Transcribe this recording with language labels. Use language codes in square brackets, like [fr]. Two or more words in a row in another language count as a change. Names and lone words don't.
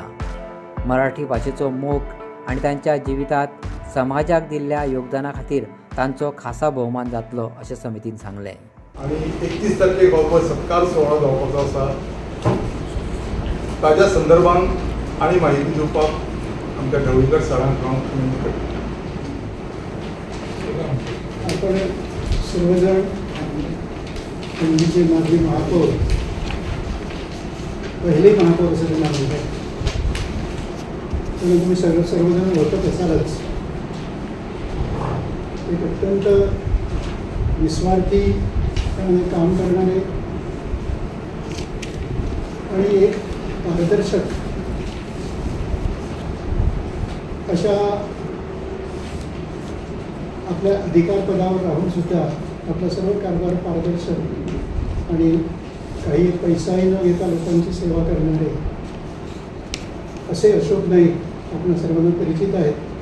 [kok] मराठी भाशेचो मोग आनी तांच्या जिवितांत समाजाक दिल्ल्या योगदाना खातीर तांचो खासा भोवमान जातलो अशें समितीन सांगलें। आणि 31 तारखेक हो सत्कार सुवाळो जावपाचो आसा। ताज्या संदर्भात आनी माहिती दिवपाक आमच्या ढवळीकर सरांक हांव विनंती करतां। [mr] आपण सर्वजण पणजीचे माजी महापौर, पहिले महापौर असं त्यांना म्हणतात, तुम्ही सर्वजण ओळखत असालच। एक अत्यंत निस्वार्थी काम करणारे आणि एक पारदर्शक अशा आपल्या अधिकार पदावर राहून सुद्धा आपला सर्व कारभार पारदर्शक आणि काही पैसाही न घेता लोकांची सेवा करणारे असे अशोक नाईक आपण सर्वांना परिचित आहेत।